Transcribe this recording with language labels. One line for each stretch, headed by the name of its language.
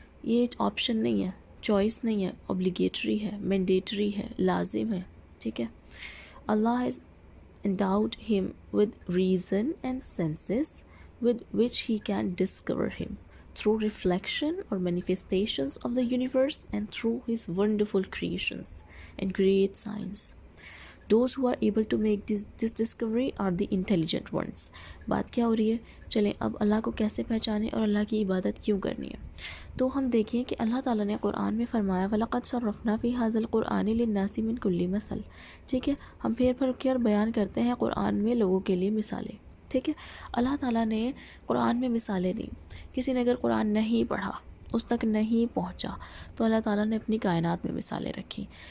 Urdu: یہ آپشن نہیں ہے، چوائس نہیں ہے، obligatory ہے، مینڈیٹری ہے، لازم ہے، ٹھیک ہے.
English: اللہ has endowed him with reason and senses with which he can discover him through reflection or manifestations of the universe and through his wonderful creations and great science. Those who are able to make this discovery are the intelligent ones.
Urdu: بات کیا ہو رہی ہے؟ چلیں اب اللہ کو کیسے پہچانیں اور اللہ کی عبادت کیوں کرنی ہے. تو ہم دیکھیں کہ اللہ تعالیٰ نے قرآن میں فرمایا
Arabic: وَلَقَدْ صَرَّفْنَا فِي هَذَا الْقُرْآنِ لِلنَّاسِ مِنْ كُلِّ مَثَلٍ.
Urdu: ٹھیک ہے، ہم پھر کر بیان کرتے ہیں قرآن میں لوگوں کے لیے مثالیں. ٹھیک ہے، اللہ تعالیٰ نے قرآن میں مثالیں دیں. کسی نے اگر قرآن نہیں پڑھا، اس تک نہیں پہنچا، تو اللہ تعالیٰ نے اپنی کائنات میں مثالیں رکھی.